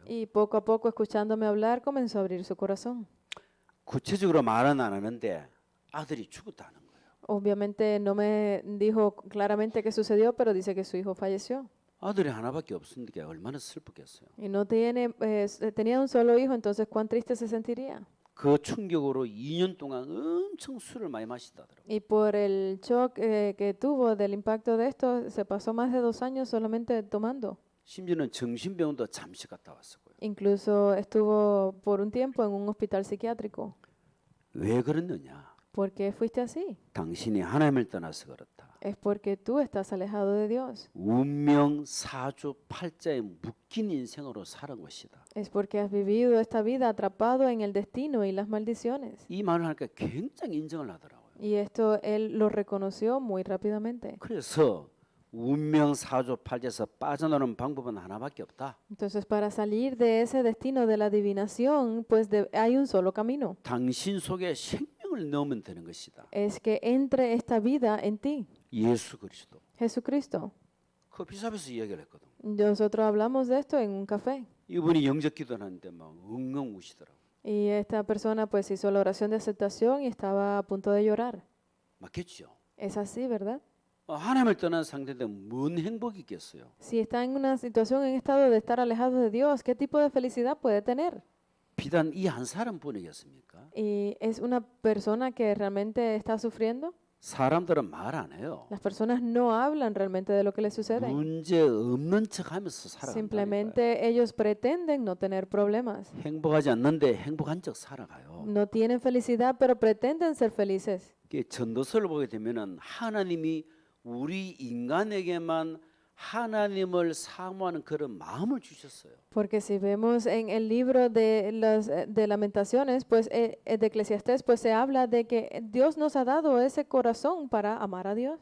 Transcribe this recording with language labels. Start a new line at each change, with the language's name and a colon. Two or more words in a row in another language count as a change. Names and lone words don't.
Spanish: Y poco a poco, escuchándome hablar, comenzó a abrir su corazón.
Korean: 구체적으로 말은 안 하는데 아들이 죽었다는 거예요.
Spanish: Obviamente no me dijo claramente qué sucedió, pero dice que su hijo falleció.
Korean: 아들이 하나밖에 없으니까 얼마나 슬프겠어요.
Spanish: Y no tiene, tenía un solo hijo, entonces cuán triste se sentiría.
Korean: 그 충격으로 2년 동안 엄청 술을 많이 마시다더라고요.
Spanish: Y por el shock que tuvo del impacto de esto, se pasó más de 2 años solamente tomando.
Korean: 심지어는 정신병원도 잠시 갔다 왔었고요.
Spanish: Incluso estuvo por un tiempo en un hospital psiquiátrico.
Korean: 왜 그랬느냐?
Spanish: ¿Por qué fuiste así?
Korean: 당신이 하나님을 떠나서 그렇다.
Spanish: Es porque tú estás alejado de Dios.
Korean: 운명 사주팔자에 묶인 인생으로 살은 것이다.
Spanish: Es porque has vivido esta vida atrapado en el destino y las maldiciones.
Korean: 이 말을 하니까 굉장히 인정을 하더라고요.
Spanish: Y esto él lo reconoció muy rápidamente.
Korean: 그래서 운명 사주팔자에서 빠져나오는 방법은 하나밖에 없다.
Spanish: Entonces, para salir de ese destino de la adivinación, pues hay un solo camino.
Korean: 당신 속에 생명을 넣으면 되는 것이다.
Spanish: Es que entre esta vida en ti,
Korean: 예수 그리스도.
Spanish: Jesucristo.
Korean: 커피숍에서 이야기를 했거든.
Spanish: Nosotros hablamos de esto en un café.
Korean: 이분이 영접 기도하는데 막 엉엉 우시더라고.
Spanish: Y esta persona pues hizo la oración de aceptación y estaba a punto de llorar.
Korean: 맞겠죠?
Spanish: Es así, ¿verdad?
Korean: 하나님을 떠난 상태인데 뭔 행복이 있겠어요?
Spanish: Si está en una situación, en estado de estar alejado de Dios, ¿qué tipo de felicidad puede tener?
Korean: 비단 이 한 사람뿐이겠습니까?
Spanish: Y es una persona que realmente está sufriendo.
Korean: 사람들은 말 안 해요.
Spanish: Las personas no hablan realmente de lo que les sucede.
Korean: 문제 없는 척하면서 살아간다니까요.
Spanish: Simplemente ellos pretenden no tener problemas.
Korean: 행복하지 않는데 행복한 척 살아가요.
Spanish: No tienen felicidad, pero pretenden ser felices.
Korean: 이게 전도서를 보게 되면은 하나님이 우리 인간에게만 하나님을 사모하는 그런 마음을 주셨어요.
Spanish: Porque si vemos en el libro de las de Lamentaciones, pues de Eclesiastés, pues se habla de que Dios nos ha dado ese corazón para amar a Dios.